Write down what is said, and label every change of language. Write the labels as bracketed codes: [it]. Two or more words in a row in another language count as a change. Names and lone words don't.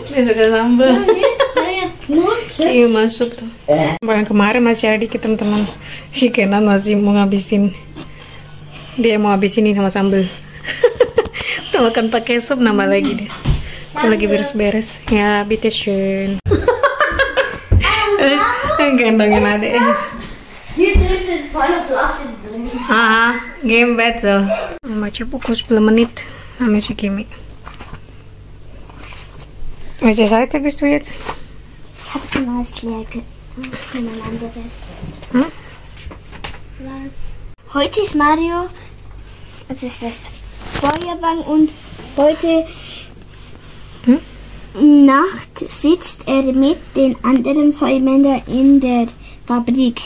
[id] Dia suka sambal. Iya masuk tuh. Yang kemarin masih ada dikit teman-teman. Si Kenan masih mau ngabisin. Dia mau habisin ini sama sambal. Udah makan pakai sup, nambah lagi deh. Aku lagi beres-beres. Ya, [de] bitte schön. [id] Gendongin adek. [en] Game battle. [id] Baca buku 10 menit sama si Kimi. [de] Welche Seite bist du jetzt? Ich habe ein neues Lehrke. Ein anderes. Was? Heute ist Mario. Das ist das Feuerwehr und heute Nacht sitzt er mit den anderen Feuerwehrmännern in der Fabrik.